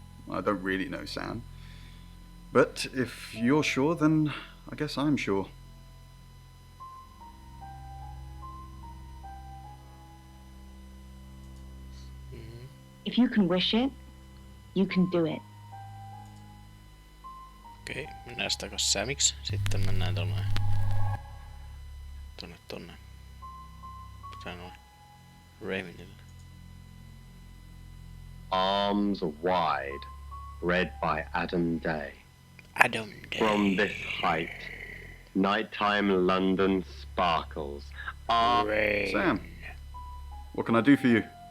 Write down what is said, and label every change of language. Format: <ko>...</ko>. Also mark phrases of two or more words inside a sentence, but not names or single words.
<en>I don't really know, Sam. But if you're sure, then I guess I'm sure. If you can wish it, you can do it.</en> <fi>Okei, mennään takas Samiksi. Sitten mennään tonne. Mitä noin? Ravenille.</fi> <en>Arms Wide, read by Adam Day. Adam Day. From this height, nighttime London sparkles. Sam, what can I do for you?</en>